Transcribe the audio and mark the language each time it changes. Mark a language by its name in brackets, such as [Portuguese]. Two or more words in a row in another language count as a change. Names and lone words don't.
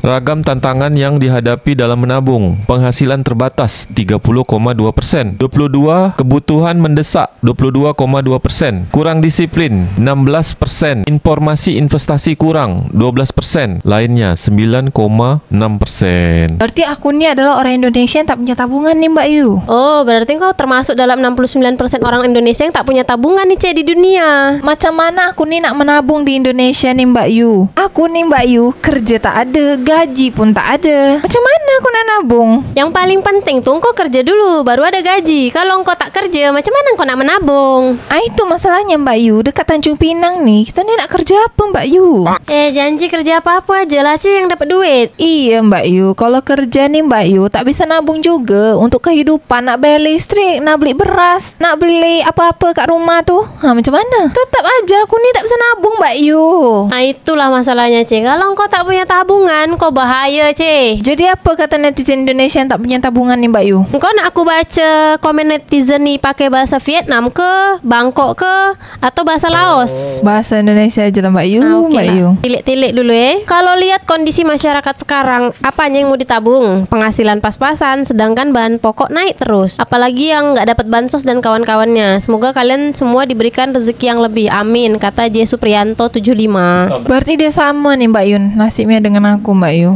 [Indonesian] Ragam tantangan yang dihadapi dalam menabung, penghasilan terbatas 30,2%, 22 kebutuhan mendesak 22,2%, kurang disiplin 16%, informasi investasi kurang 12%, lainnya 9,6%. [Malay] Berarti aku ni adalah orang Indonesia yang tak punya tabungan nih Mbak Yu. Oh, berarti engkau termasuk dalam 69% orang Indonesia yang tak punya tabungan nih di dunia. Macam mana aku ni nak menabung di Indonesia nih Mbak Yu? Aku nih Mbak Yu, kerja tak ada, gaji pun tak ada. Macam mana aku nak nabung? Yang paling penting tuh engkau kerja dulu, baru ada gaji. Kalau engkau tak kerja, macam mana engkau nak menabung? Itu masalahnya Mbak Yu. Dekat Tanjung Pinang nih, kita ni nak kerja apa Mbak Yu? Janji kerja apa-apa aja lah yang dapat duit. Iya Mbak Yu, kalau kerja nih Mbak Yu tak bisa nabung juga untuk kehidupan. Nak bayar listrik, nak beli beras, nak beli apa-apa kat rumah tu. Macam mana? Tetap aja aku ni tak bisa nabung Mbak Yu. Itulah masalahnya kalau engkau tak punya tabungan, kau bahaya Jadi apa kata netizen Indonesia yang tak punya tabungan nih Mbak Yu? Engkau nak aku baca komen netizen ni pakai bahasa Vietnam ke, Bangkok ke, atau bahasa Laos? Bahasa Indonesia aja lah Mbak Yu. Mbak Yu, [Indonesian] tilik-tilik dulu Kalau lihat kondisi masyarakat sekarang, apanya yang mau ditabung? Penghasilan pas-pasan, sedangkan bahan pokok naik terus. Apalagi yang nggak dapat bansos dan kawan-kawannya. Semoga kalian semua diberikan rezeki yang lebih. [Malay] Amin, kata J Supriyanto 75. Berarti dia sama nih Mbak Yun nasibnya dengan aku Mbak Yu.